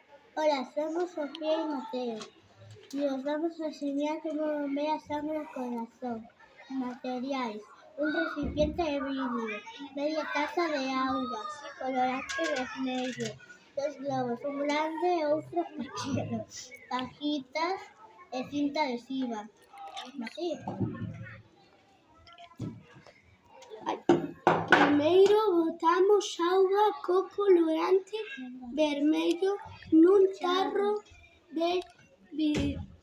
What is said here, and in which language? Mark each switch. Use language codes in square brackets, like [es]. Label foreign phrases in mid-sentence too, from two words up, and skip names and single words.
[es] Hola, somos Sofía y Mateo y os vamos a enseñar cómo bombea sangre al corazón. Materiales: un recipiente de vidrio, media taza de agua, colorante vermelho, 2 globos, [gl] un grande e outro pequeno, [es] cajitas e cinta adhesiva. Así. [gl] Primeiro botamos auga co colorante vermello nun tarro de vidro.